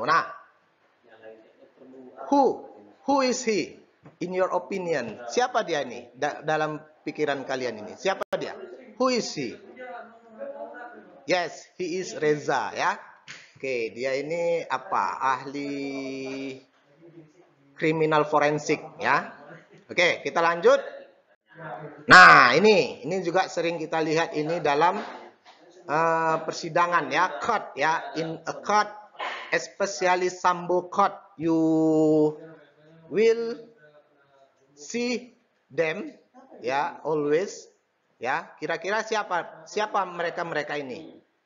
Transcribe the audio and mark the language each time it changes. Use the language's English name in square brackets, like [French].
[English] Nah, who is he in your opinion? [Indonesian] Siapa dia ini dalam pikiran kalian ini? Siapa dia? [English] Who is he? Yes, he is Reza ya. [Indonesian] Oke, dia ini apa? Ahli kriminal forensik ya. Oke, kita lanjut. Nah, ini juga sering kita lihat ini dalam persidangan ya, court ya. [English] In a court, especially Sambo court, you will see them [Indonesian] ya, always, ya. Kira-kira siapa mereka ini?